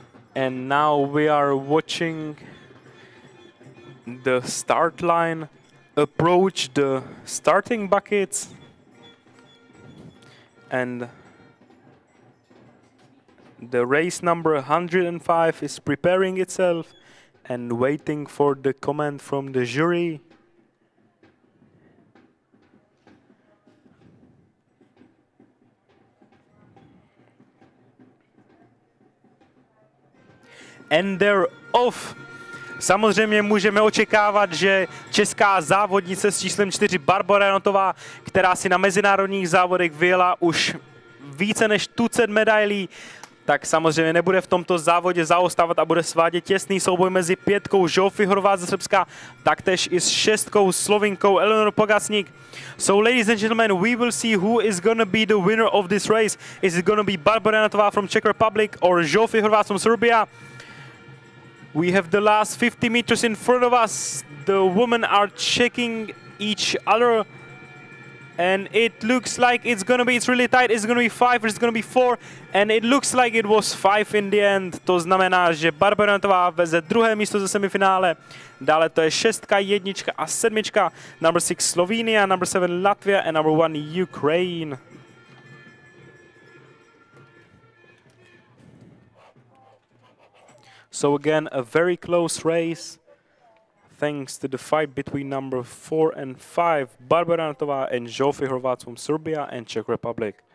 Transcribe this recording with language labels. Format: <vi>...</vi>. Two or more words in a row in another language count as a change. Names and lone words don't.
<en>And now we are watching the start line approach the starting buckets, and the race number 105 is preparing itself and waiting for the comment from the jury. And they're off.</en> <cs>Samozřejmě můžeme očekávat, že česká závodnice s číslem 4 Barbora Janotová, která si na mezinárodních závodech vyjela už více než tucet medailí, tak samozřejmě nebude v tomto závodě zaostávat a bude svádět těsný souboj mezi 5 Žofy Horvát ze Srbska, taktéž i s 6 Slovinkou Eleonor Pogacnik.</cs> <en>So ladies and gentlemen, we will see who is gonna be the winner of this race. Is it gonna be Barbora Janotová from Czech Republic or Žofy Horvát from Serbia? We have the last 50 meters in front of us. The women are checking each other. And it looks like it's really tight. It's gonna be 5 or it's gonna be 4. And it looks like it was 5 in the end.</en> <cs>To znamená, že Barbora Janotová veze druhé místo ze semifinále. Dále to je 6, 1 a 7.</cs> <en>Number 6 Slovenia, number 7 Latvia and number 1 Ukraine. So again, a very close race, thanks to the fight between number 4 and 5, Barbora Janotová and Žofy Horvát from Serbia and Czech Republic.</en>